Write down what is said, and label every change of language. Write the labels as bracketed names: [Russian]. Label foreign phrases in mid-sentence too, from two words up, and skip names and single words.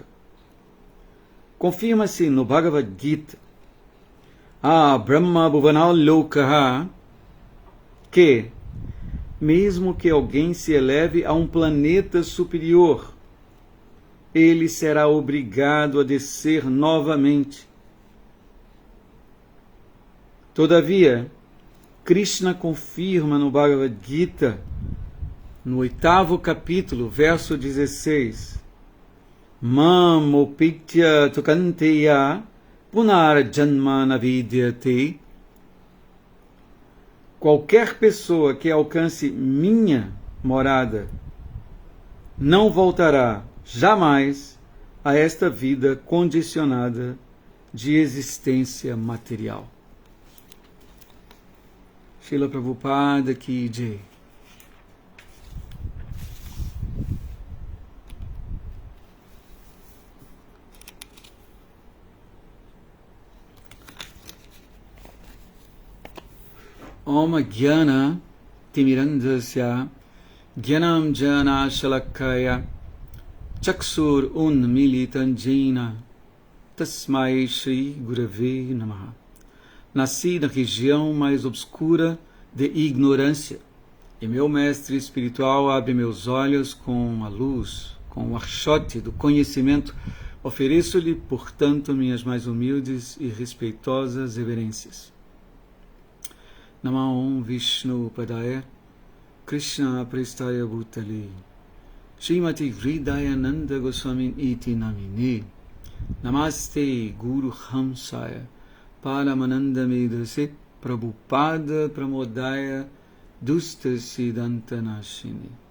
[Portuguese] Confirma-se no Bhagavad Gita, [Sanskrit] ब्रह्म भुवनल् लोकह, [Portuguese] que, mesmo que alguém se eleve a um planeta superior, ele será obrigado a descer novamente. Todavia, Krishna confirma no Bhagavad Gita, no 8º capítulo, verso 16, [Sanskrit] माम् ओपित्य तुकन्तेय पुनर् जन्म नविद्यते. [Portuguese] Qualquer pessoa que alcance minha morada não voltará jamais a esta vida condicionada de existência material. [Hindi] श्रील प्रभुपाद की जय. [Sanskrit] ॐ ज्ञान तिमिरान्दस्य ज्ञानम् जन शलाकय चक्षुर् उन्मीलितन् जेन तस्मै श्री गुरवे नमह. [Portuguese] Nasci na região mais obscura de ignorância, e meu mestre espiritual abre meus olhos com a luz, com o archote do conhecimento. Ofereço-lhe, portanto, minhas mais humildes e respeitosas reverências. [Sanskrit] नमो विष्णु पदाय कृष्ण प्रेस्टाय भूतले श्रीमती हृदयानन्द गोस्वामी इति नामिने नमस्ते गुरु हंसाय परमानन्द मेदसे प्रभुपाद प्रमोदाय दुस्त सिद्धान्तनाशिनि.